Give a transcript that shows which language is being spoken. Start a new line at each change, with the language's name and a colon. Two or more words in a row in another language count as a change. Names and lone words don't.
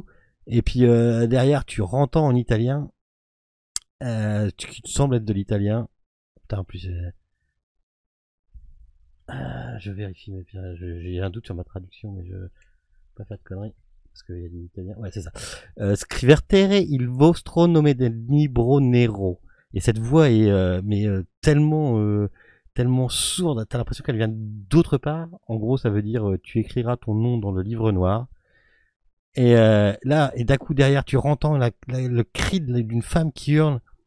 French: Et puis derrière, tu entends en italien, qui te semble être de l'italien. Putain, en plus, je vérifie, mais j'ai un doute sur ma traduction, mais je vais pas faire de conneries. Parce qu'il y a de l'italien. Ouais, c'est ça.
Italian: Scrivertere il vostro nome del libro nero.
French: Et cette voix est tellement sourde, t'as l'impression qu'elle vient d'autre part. En gros, ça veut dire tu écriras ton nom dans le livre noir. Et là, et d'un coup derrière, tu entends le cri d'une femme qui hurle.